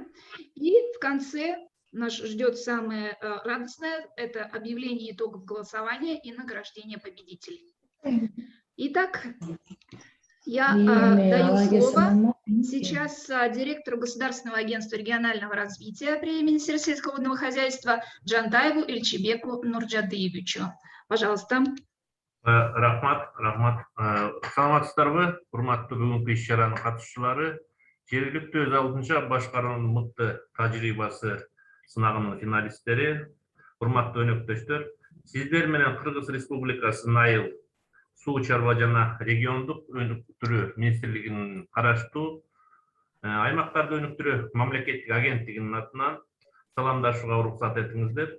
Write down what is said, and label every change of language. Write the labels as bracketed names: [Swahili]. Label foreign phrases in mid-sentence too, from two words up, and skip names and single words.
[Russian] И в конце нас ждет самое радостное – это объявление итогов голосования и награждение победителей. Итак, я даю слово сейчас директору Государственного агентства регионального развития при Министерстве сельского водного хозяйства Джантаеву Ильчебеку Нурджадыевичу. Пожалуйста. [Kyrgyz] Рахмат. Саламатсыздарбы, урматтуу бүгүнкү иш-чаранын катышчылары. Жергиликтүү өз алдынча башкаруунун мыкты тажрыйбасы сынагынын финалисттери, урматтуу өнөктөштөр. Сиздер менен Кыргыз Республикасынын айыл суу чарба жана региондук өнүктүрүү министрлигинин караштуу аймактарды өнүктүрүү мамлекеттик агенттигинин атынан саламдашууга уруксат этиңиздер.